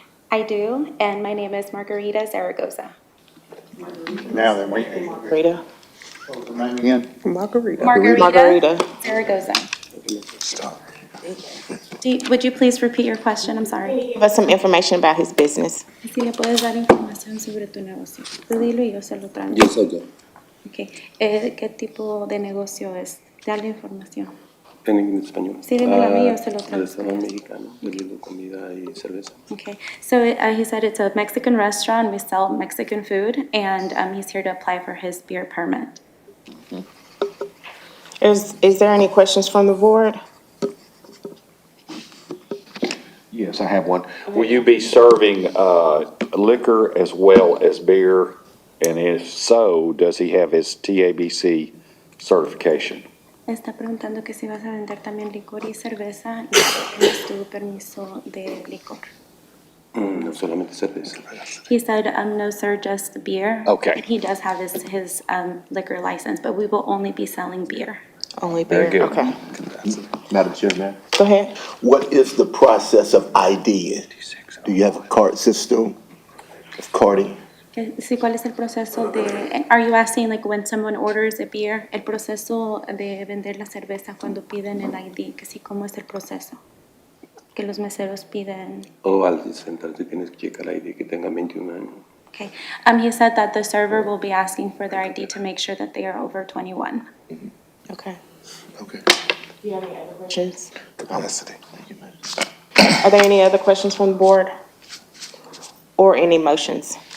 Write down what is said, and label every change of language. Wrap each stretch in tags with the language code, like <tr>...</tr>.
<en>I do, and my name is Margarita Zaragoza. Now then, Rita? what was the name again? Margarita. Margarita. Zaragoza. Would you please repeat your question? I'm sorry. Give us some information about his business.</en> <es>Si le puedes dar información sobre tu negocio. Tú dilo y yo se lo traigo. Yo soy yo. Okay. ¿Qué tipo de negocio es? Dale información. En español. Sí, dímelo a mí, yo se lo traigo. Restaurante mexicano, vendiendo comida y cerveza.</es> <en>Okay, so he said it's a Mexican restaurant, we sell Mexican food, and he's here to apply for his beer permit. Is there any questions from the board? Yes, I have one. Will you be serving liquor as well as beer? And if so, does he have his TABC certification?</en> <es>Está preguntando que si vas a vender también licor y cerveza y si tienes tu permiso de licor. No solamente cerveza.</es> <en>He said, no, sir, just beer. Okay. And he does have his liquor license, but we will only be selling beer. Only beer? Very good. Okay. Madam Chairman, Go ahead. what is the process of ID? Do you have a card system of carding?</en> <es>Sí, ¿cuál es el proceso de,</es> <en>are you asking like when someone orders a beer,</en> <es>el proceso de vender la cerveza cuando piden el ID, que sí, cómo es el proceso? Que los meseros piden. O al sentarte tienes que checar el ID que tenga 21 años.</es> <en>Okay, he said that the server will be asking for their ID to make sure that they are over 21. Okay. Okay. Do you have any other questions? Capacity. Are there any other questions from the board? Or any motions?</en>